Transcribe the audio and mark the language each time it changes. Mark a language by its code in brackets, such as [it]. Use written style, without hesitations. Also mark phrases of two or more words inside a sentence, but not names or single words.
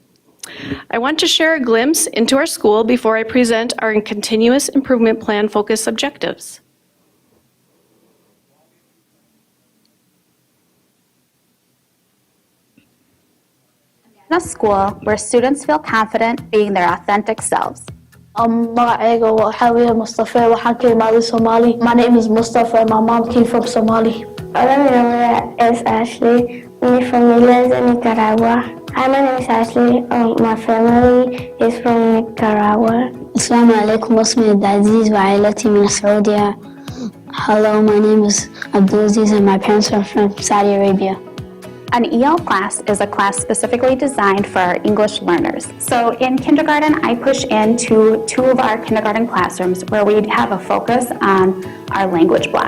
[en] I want to share a glimpse into our school before I present our continuous improvement plan focus objectives. In a school where students feel confident being their authentic selves. [so] Magacayga waxaa weeye Mustafa waxaan ka imaaday Somali. [en] My name is Mustafa and my mom came from Somali. [es] Hola, mi nombre es Ashley. Mi familia es de Nicaragua. [en] Hi, my name is Ashley. My family is from Nicaragua. [ar] السلام عليكم, اسمي عبدالعزيز وعائلتي من السعودية. [en] Hello, my name is Abdulaziz and my parents are from Saudi Arabia. An EL class is a class specifically designed for our English learners. So in kindergarten, I push into 2 of our kindergarten classrooms where we have a focus on our language block.